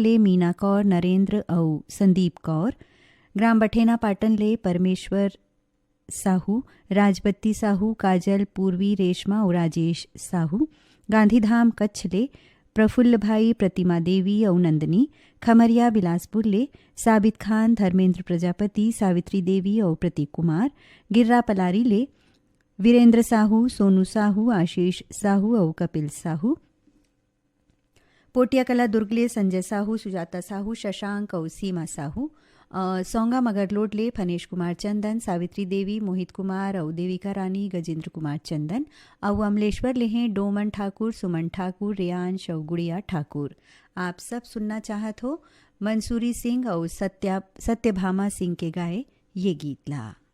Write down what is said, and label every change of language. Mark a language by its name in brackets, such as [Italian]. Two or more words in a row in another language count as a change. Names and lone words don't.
[Chhattisgarhi] ले मीना कौर नरेंद्र और संदीप कौर ग्राम बठेना पाटन ले परमेश्वर साहू राजबत्ती साहू काजल पूर्वी रेशमा और राजेश साहू गांधीधाम कच्छ ले प्रफुल्ल भाई प्रतिमा देवी और नंदनी खमरिया बिलासपुर ले साबित खान धर्मेंद्र प्रजापति सावित्री देवी और प्रतीक कुमार गिर्रा पलारी ले वीरेंद्र साहू सोनू साहू आशीष साहू और कपिल साहू पोटिया कला दुर्ग ले संजय साहू सुजाता साहू शशांक और सीमा साहू सोंगा मगरलोड ले फनेश कुमार चंदन सावित्री देवी मोहित कुमार और देविका रानी गजेंद्र कुमार चंदन और अमलेश्वर ले हैं डोमन ठाकुर सुमन ठाकुर रियांश और गुड़िया ठाकुर। आप सब सुनना चाहत हो मंसूरी सिंह और सत्यभामा सिंह के गाए ये गीत ला।